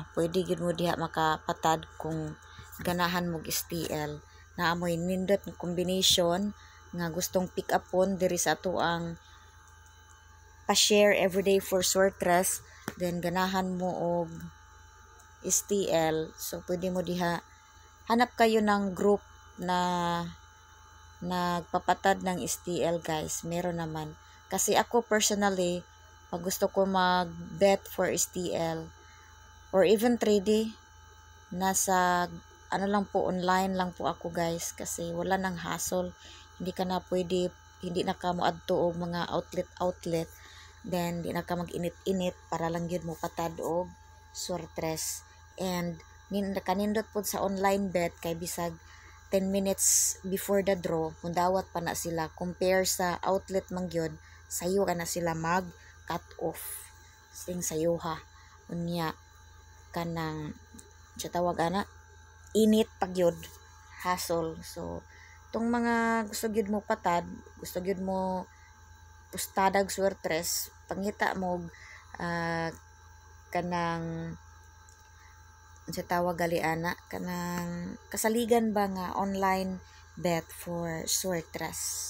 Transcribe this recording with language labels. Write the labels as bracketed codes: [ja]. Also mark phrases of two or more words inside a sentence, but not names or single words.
[ceb] Pwede gid mo diha makapatad kung ganahan mo og STL. Na amoy nindot ng combination nga gustong pick up on diri sa ato ang pa-share everyday for Swertres, then ganahan mo og STL. [tl] So pwede mo diha hanap kayo ng group na nagpapatad ng STL guys. Meron naman kasi ako personally pag gusto ko mag bet for STL [en] or even [tl] 3D nasa ano lang po, online lang po ako guys kasi wala nang hassle. [ceb] Hindi ka na pwede, hindi na ka mo adto og mga outlet, then di na ka mag-init-init para lang yun mo patad og Swertres. And kanindot po sa [en] online bet [ceb] kay bisag [en] 10 minutes before the draw, [ceb] kung dawat pa na sila, compare sa outlet mangyod, sayo ka na sila mag [en] cut off. [ceb] Sing sayo ha. Unya, kanang, siya tawag ana, init pagyod, hassle. So, itong mga gusto gyud mo patad, gusto gyud mo pustadag swertres, pangita mo, kanang, siya tawag gali ana, kanang kasaligan ba nga [en] online bet [ceb] for swertres.